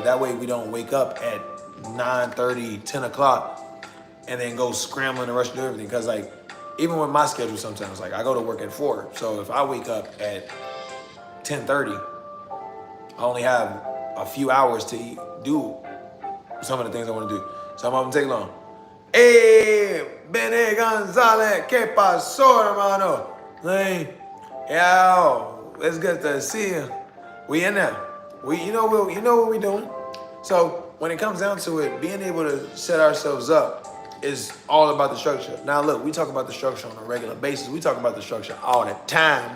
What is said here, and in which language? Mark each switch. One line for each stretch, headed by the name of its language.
English: That way we don't wake up at 9:30, 10 o'clock and then go scrambling and rush to do everything. Because like, even with my schedule sometimes, like I go to work at 4. So if I wake up at 10:30, I only have a few hours to do some of the things I want to do. Some of them take long.
Spanish: Hey, Bene Gonzalez, ¿qué pasó, hermano?
English: Like, yo, it's good to see you. We in there. You know what we're doing. So when it comes down to it, being able to set ourselves up is all about the structure. Now look, we talk about the structure on a regular basis. We talk about the structure all the time.